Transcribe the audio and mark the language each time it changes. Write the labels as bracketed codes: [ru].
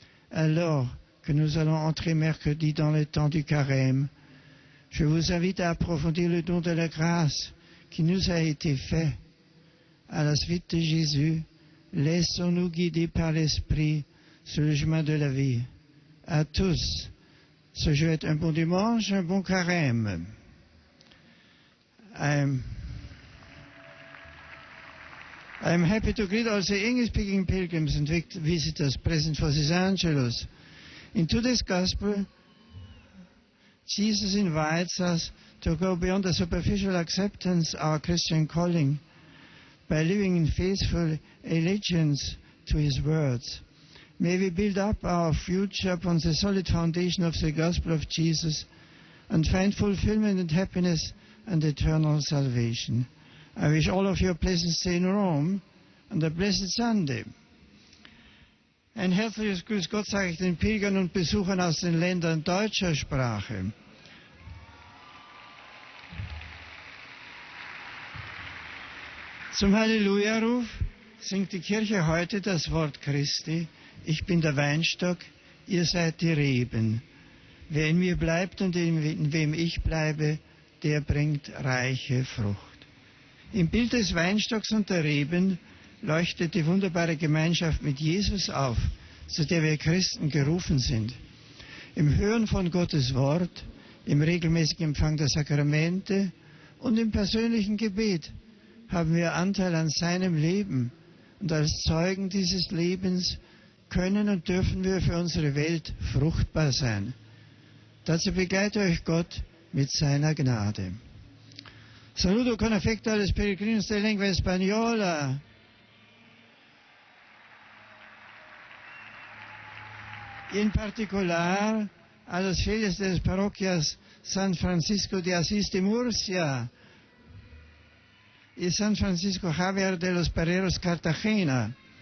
[fr] Alors que nous allons entrer mercredi dans le temps du carême, je vous invite à approfondir le don de la grâce qui nous a été fait. À la suite de Jésus, laissons-nous guider par l'Esprit sur le chemin de la vie. À tous, je vous souhaite un bon dimanche, un bon carême. [en] I'm happy to greet all the English-speaking pilgrims and visitors present for this Angelus. In today's Gospel, Jesus invites us to go beyond the superficial acceptance of our Christian calling by living in faithful allegiance to His words. May we build up our future upon the solid foundation of the Gospel of Jesus and find fulfillment and happiness and eternal salvation. I wish all of you a pleasant stay in Rome and a blessed Sunday. [de] Ein herzliches Grüß Gott sage ich den Pilgern und Besuchern aus den Ländern deutscher Sprache. Zum Halleluja-Ruf singt die Kirche heute das Wort Christi. Ich bin der Weinstock, ihr seid die Reben. Wer in mir bleibt und in wem ich bleibe, der bringt reiche Frucht. Im Bild des Weinstocks und der Reben leuchtet die wunderbare Gemeinschaft mit Jesus auf, zu der wir Christen gerufen sind. Im Hören von Gottes Wort, im regelmäßigen Empfang der Sakramente und im persönlichen Gebet haben wir Anteil an seinem Leben. Und als Zeugen dieses Lebens können und dürfen wir für unsere Welt fruchtbar sein. Dazu begleite euch Gott mit seiner Gnade. [es] Saludo con afecto a los peregrinos de lengua española. Y en particular a los fieles de las parroquias San Francisco de Asís de Murcia y San Francisco Javier de los Barreros Cartagena.